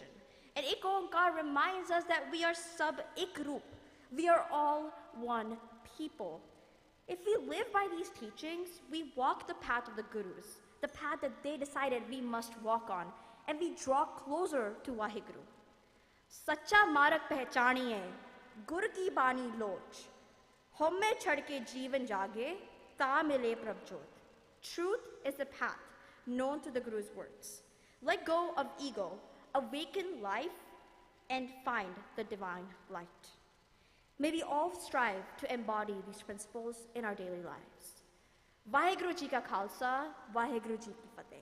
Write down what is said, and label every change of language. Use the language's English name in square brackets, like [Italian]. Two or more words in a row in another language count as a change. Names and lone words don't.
[English] And Ek Onkar reminds us that we are sab-ik roop. We are all one people. If we live by these teachings, we walk the path of the Gurus, the path that they decided we must walk on, and we draw closer to Vaheguru. [Punjabi] ਸੱਚਾ ਮਾਰਗ ਪਹਿਚਾਣੀਏ, ਗੁਰ ਕੀ ਬਾਣੀ ਲੋਚ. ਹਉਮੈ ਛਡਕੇ ਜੀਵਨ ਜਾਗੇ, ਤਾ ਮਿਲੇ ਪ੍ਰਭਜੋਤ. [English] Truth is the path known to the Guru's words. Let go of ego, awaken life, and find the divine light. May we all strive to embody these principles in our daily lives. [Punjabi] ਵਾਹਿਗੁਰੂ ਜੀ ਕਾ ਖਾਲਸਾ, ਵਾਹਿਗੁਰੂ ਜੀ ਕੀ ਫ਼ਤਹਿ.